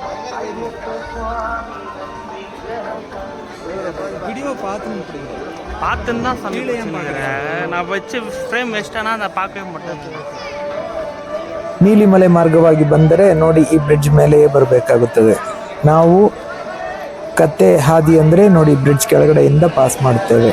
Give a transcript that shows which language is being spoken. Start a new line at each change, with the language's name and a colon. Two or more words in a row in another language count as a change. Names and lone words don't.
Tamil: வீடியோ பார்த்து பத்துன்னு தான் சொல்லி நான் வச்சு ஃப்ரேம் வேஸ்ட்டானா அதை பார்க்கவே மாட்டேன்.
Kannada: ನೀಲಿಮಲೆ ಮಾರ್ಗವಾಗಿ ಬಂದರೆ ನೋಡಿ ಈ ಬ್ರಿಡ್ಜ್ ಮೇಲೆಯೇ ಬರಬೇಕಾಗುತ್ತದೆ. ನಾವು ಕತ್ತೆ ಹಾದಿ ಅಂದರೆ ನೋಡಿ ಬ್ರಿಡ್ಜ್ ಕೆಳಗಡೆಯಿಂದ ಪಾಸ್ ಮಾಡುತ್ತೇವೆ.